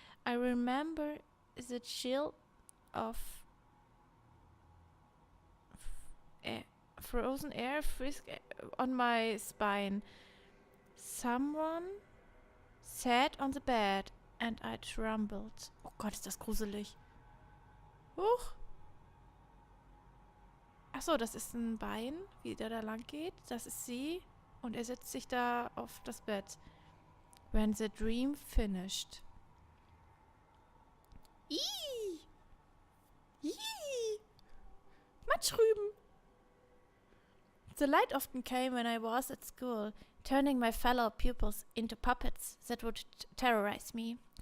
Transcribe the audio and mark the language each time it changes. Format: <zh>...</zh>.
<en>I remember the chill of frozen air frisk on my spine. Someone sat on the bed and I trembled.</en> <de>Oh Gott, ist das gruselig. Huch. Achso, das ist ein Bein, wie der da lang geht. Das ist sie. Und er setzt sich da auf das Bett.</de> <en>When the dream finished.</en> <de>Ih! Ih! Matschrüben!</de> <en>The light often came when I was at school, turning my fellow pupils into puppets that would terrorize me.</en>